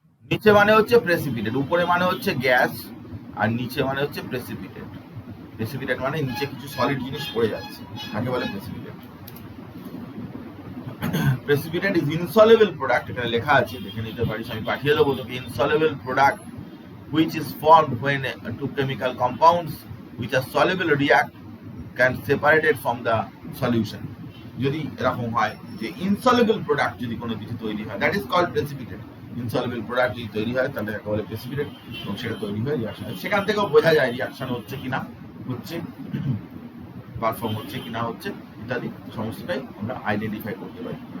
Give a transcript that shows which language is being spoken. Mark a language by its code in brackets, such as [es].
[bn] নিচে মানে হচ্ছে প্রেসিপিটেট, উপরে মানে হচ্ছে গ্যাস, আর নিচে মানে হচ্ছে প্রেসিপিটেট। প্রেসিপিটেট মানে নিচে কিছু সলিড জিনিস পড়ে যাচ্ছে, তাকে বলে precipitate. Precipitate is insoluble product, এখানে লেখা আছে, দেখে নিতে পারিস, আমি পাঠিয়ে দেবো তোকে। Insoluble product [en] which is formed when two chemical compounds which are soluble react can separate it from the solution. [bn] যদি এরকম হয় যে ইনসলিবল প্রোডাক্ট যদি কোনো কিছু তৈরি হয়, that is called precipitate. Insoluble product যদি তৈরি হয় তাহলে একে বলে প্রেসিপিটেট, এবং সেটা তৈরি হয় রিয়াকশন। সেখান থেকেও বোঝা যায় রিয়াকশন হচ্ছে কিনা, হচ্ছে পারফর্ম হচ্ছে কিনা হচ্ছে ইত্যাদি সমস্তটাই আমরা আইডেন্টিফাই করতে পারি।